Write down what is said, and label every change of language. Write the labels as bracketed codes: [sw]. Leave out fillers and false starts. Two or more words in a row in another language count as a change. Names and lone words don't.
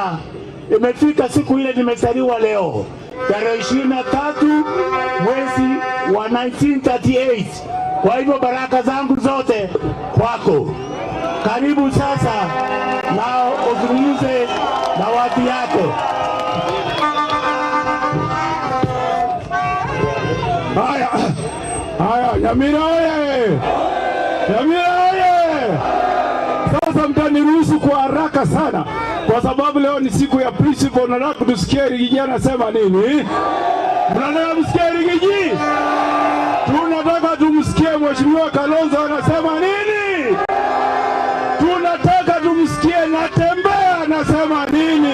[sw] Imefika siku ile nimezaliwa leo tarehe 23 mwezi wa 1938. Kwa hivyo baraka zangu zote kwako. Karibu sasa na uzungumze na watu yako. Haya, Nyamira oye! Nyamira oye! Sasa mtaniruhusu niruhusu kwa haraka sana, kwa sababu leo ni siku ya principal. Nataka tusikie Rigiji anasema nini. Mnataka msikie Rigiji? Tunataka tumsikie Mheshimiwa Kalonzo anasema nini. Tunataka tumsikie Natembeya anasema nini.